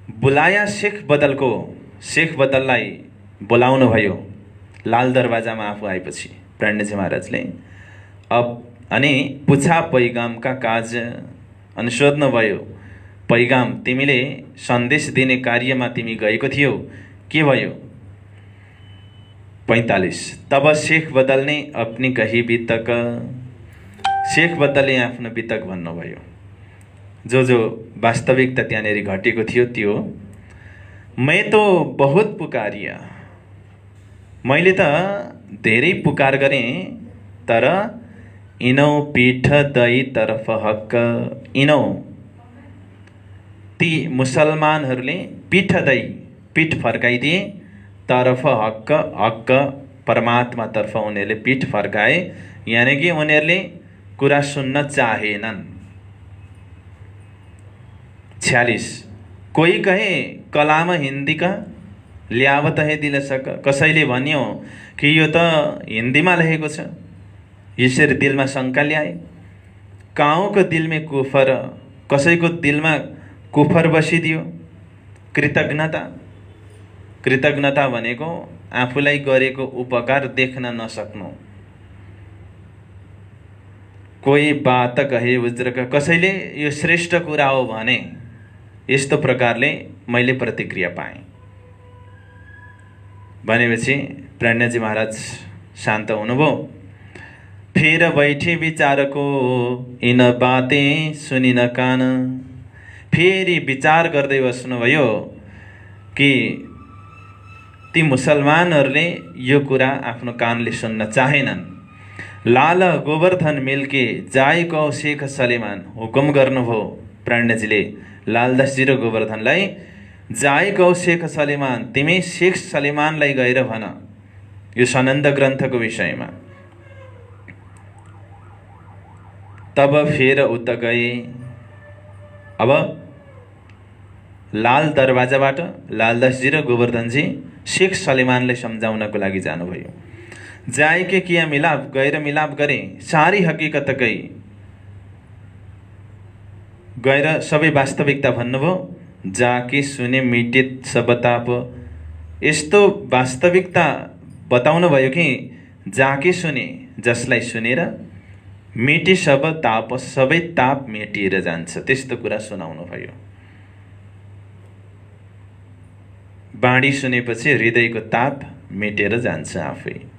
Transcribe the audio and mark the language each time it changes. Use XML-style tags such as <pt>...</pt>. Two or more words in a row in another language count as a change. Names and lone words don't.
<ne>बुलाया शेख बदललाई बोलाउनु भयो लाल दरवाजामा आफू आएपछि प्राणजी महाराजले। अनि</ne> <hi>पुछा पैगामका काज,</hi> <ne>अनि सोध्नुभयो पैगाम तिमीले सन्देश दिने कार्यमा तिमी गएको थियौ, के भयो? 45</ne> <hi>तब शेख बदल ने अपनी कही बितक,</hi> <ne>शेख बदलले आफ्नो बितक भन्नुभयो, जो वास्तविकता त्यहाँनेरि घटेको थियो त्यो।</ne> <hi>मैं तो बहुत पुकारिया,</hi> <ne>मैले त धेरै पुकार गरेँ, तर</ne> <hi>इनौ पीठ दई तरफ हक,</hi> <ne>इनौ ती मुसलमानहरूले पीठ फर्काइदिए,</ne> <hi>तरफ हक</hi> <ne>परमात्मातर्फ उनीहरूले पीठ फर्काए, यानी कि उनीहरूले कुरा सुन्न चाहेनन्। 46</ne> <hi>कोही कहे कलाम हिन्दी का ल्यावत है दिल सक,</hi> <ne>कसैले भन्यो कि यो त हिन्दीमा लेखेको छ, यसरी दिलमा शङ्का ल्याए। काउको दिलमा कुफर, कसैको दिलमा कुफर बसिदियो। कृतज्ञता भनेको आफूलाई गरेको उपकार देख्न नसक्नु।</ne> <hi>कोही बात कहे वज्रक,</hi> <ne>कसैले यो श्रेष्ठ कुरा हो भने यस्तो प्रकारले मैले प्रतिक्रिया पाएँ भनेपछि प्राणजी महाराज शान्त हुनुभयो।</ne> <hi>फेर बैठे विचारको इन बाते सुनिन कान,</hi> <ne>फेरि विचार गर्दै बस्नुभयो कि ती मुसलमानहरूले यो कुरा आफ्नो कानले सुन्न चाहेनन्।</ne> <hi>लाल गोवर्धन मिल्के जाय कौ शेख सलेमान,</hi> <ne>हुकुम गर्नुभयो प्राणजीले लालदासजी र गोवर्धनलाई,</ne> <hi>जाय कौ शेख सलेमान,</hi> <ne>तिमी शेख सलेमानलाई गएर भन यो सनन्द ग्रन्थको विषयमा।</ne> <hi>तब फेर उता गए।</hi> <ne>अब लाल दरवाजाबाट लालदासजी र गोवर्धनजी शेख सलेमानलाई सम्झाउनको लागि जानुभयो।</ne> <hi>जाए के किया मिलाप,</hi> <ne>गएर मिलाप गरे,</ne> <hi>सारी हकीकत गई,</hi> <ne>गएर सबै वास्तविकता भन्नुभयो।</ne> <hi>जाके सुने मिटित सब ताप,</hi> <ne>यस्तो वास्तविकता बताउनु भयो कि</ne> <hi>जाके सुने,</hi> <ne>जसलाई सुनेर</ne> <hi>मेटी सब ताप,</hi> <ne>सबै ताप मेटिएर जान्छ, त्यस्तो कुरा सुनाउनु भयो। बाणी सुनेपछि हृदयको ताप मेटेर जान्छ आफै।</ne>